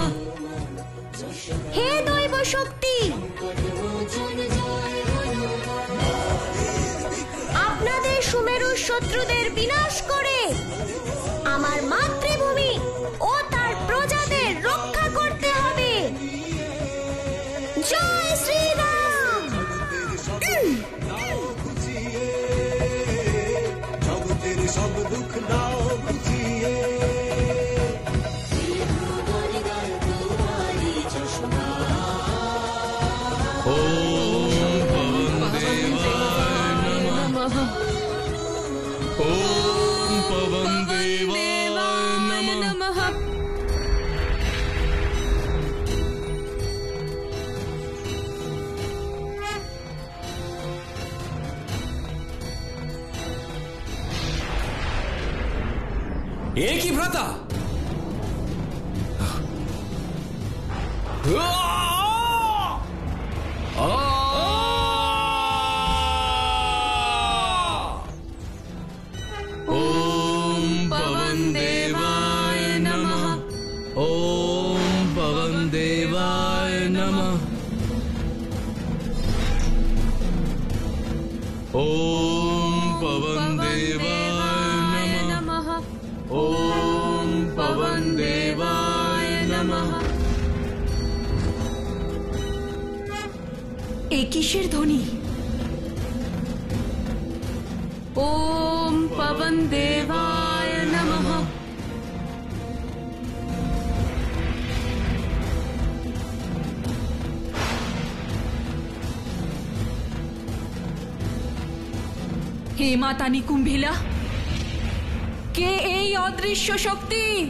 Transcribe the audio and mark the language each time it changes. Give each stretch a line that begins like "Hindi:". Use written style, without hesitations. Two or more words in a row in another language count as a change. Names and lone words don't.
Bangla: হে দৈব শক্তি, আপনাদের সুমেরুর শত্রুদের বিনাশ করে আমার মাতৃভূমি ও তার প্রজাদের রক্ষা করতে হবে। জয় শ্রীরাম। জগতের সব দুঃখ দাও বুঝিয়ে,
Sanskrit: ओम पवन देवाय नमः। ओम पवन देवाय नमः।
Bangla: এ কি ভ্রাতা?
Sanskrit: ओम पवन देवाय नमः। ओम पवन देवाय नमः। ओम पवन देवाय नमः। ओम पवन देवाय नमः।
Bangla: এ কিসের ধ্বনি?
Sanskrit: ओम पवन देवाय नमः।
Bangla: হে মাতা নিকুম্ভিলা, কে এই অদৃশ্য শক্তি?